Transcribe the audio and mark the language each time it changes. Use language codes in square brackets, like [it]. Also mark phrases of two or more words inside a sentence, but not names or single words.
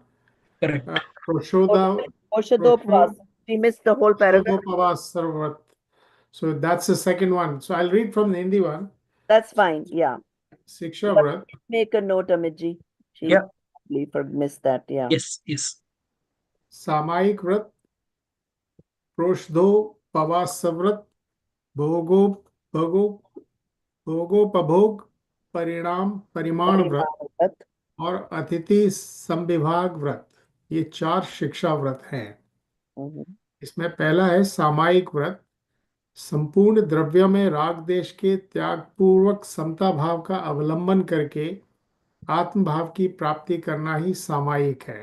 [en] Correct. Prashodopavas. She missed the whole paragraph. Prashodopavas. So that's the second one. So I'll read from the Hindi one. That's fine. Yeah. [hi] शिक्षा व्रत. [en] Make a note, Amitji. She probably missed that. Yeah. Yes, yes. [hi] सामायिक व्रत। प्रोषधोपवास व्रत. भोगोपभोग परिमाण व्रत और अतिथि संविभाग व्रत, ये 4 शिक्षा व्रत हैं। इसमें पहला है सामायिक व्रत। संपूर्ण द्रव्य में राग देश के त्याग पूर्वक समता भाव का अवलंबन करके आत्म भाव की प्राप्ति करना ही सामायिक है।